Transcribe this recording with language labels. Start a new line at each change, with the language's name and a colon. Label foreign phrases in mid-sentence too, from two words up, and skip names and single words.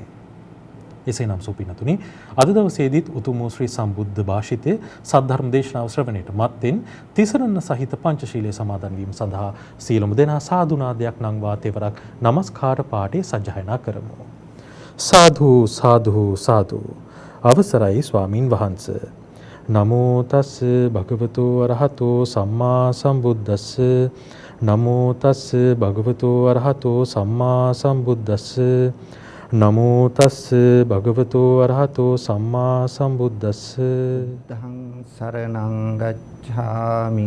Sinhala: එසේනම් සුපින්නතුනි අද දවසේදීත් උතුම් ශ්‍රී සම්බුද්ධ භාෂිතයේ සද්ධර්ම දේශනාව ශ්‍රවණයට මත්තෙන් තිසරණ සහිත පංචශීලයේ සමාදන් වීම සඳහා සීලමු දෙනා සාදු නාදයක් නංවා තෙවරක් නමස්කාර පාඨය සජ්ජායනා කරමු. සාදු සාදු සාදු. අවසරයි ස්වාමින් වහන්සේ.
Pali: නමෝ තස් භගවතු අරහතෝ සම්මා සම්බුද්දස්ස. නමෝ තස් භගවතු අරහතෝ සම්මා සම්බුද්දස්ස. නමෝ තස් භගවතු අරහතෝ සම්මා සම්බුද්දස්ස. බුද්ධං සරණං ගච්ඡාමි.